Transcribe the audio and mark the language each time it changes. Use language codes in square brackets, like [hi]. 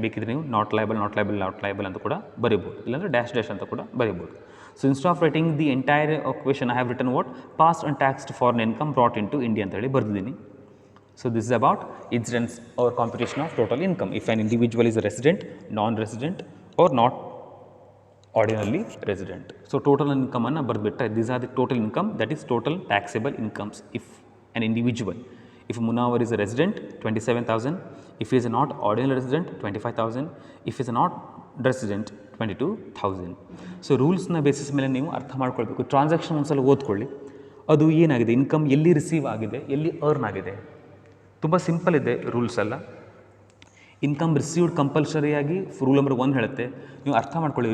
[kn] ಬೇಕಿದ್ರೆ ನೀವು not liable ಅಂತ ಕೂಡ ಬರೀಬೋದು, ಇಲ್ಲಾಂದರೆ ಡ್ಯಾಶ್ ಅಂತ ಕೂಡ ಬರೀಬೋದು. [en] so instead of writing the entire question I have written what, past untaxed foreign income brought into India [kn] ಅಂತ ಹೇಳಿ ಬರ್ದಿದ್ದೀನಿ. [en] So this is about incidence or computation of total income if an individual is a resident, non-resident or not ordinarily resident. So total income [kn] anna bardbitta, [en] these are the total income, that is total taxable incomes if an individual. If Munawar is a resident, 27,000. If he is not ordinary resident, 25,000. If he is not resident, 22,000. [kn] So rules na basis ಮೇಲೆ ನೀವು ಅರ್ಥ ಮಾಡ್ಕೊಳ್ಬೇಕು. Transaction ಒಂದ್ಸಲ ಓದ್ಕೊಳ್ಳಿ, ಅದು ಏನಾಗಿದೆ, income ಎಲ್ಲಿ receive ಆಗಿದೆ, ಎಲ್ಲಿ ಅರ್ನ್ ಆಗಿದೆ. ತುಂಬ ಸಿಂಪಲ್ ಇದೆ ರೂಲ್ಸ್ ಎಲ್ಲ. ಇನ್ಕಮ್ ರಿಸೀವ್ಡ್ ಕಂಪಲ್ಸರಿಯಾಗಿ ರೂಲ್ ನಂಬರ್ 1 ಹೇಳುತ್ತೆ, ನೀವು ಅರ್ಥ ಮಾಡ್ಕೊಳ್ಳಿ.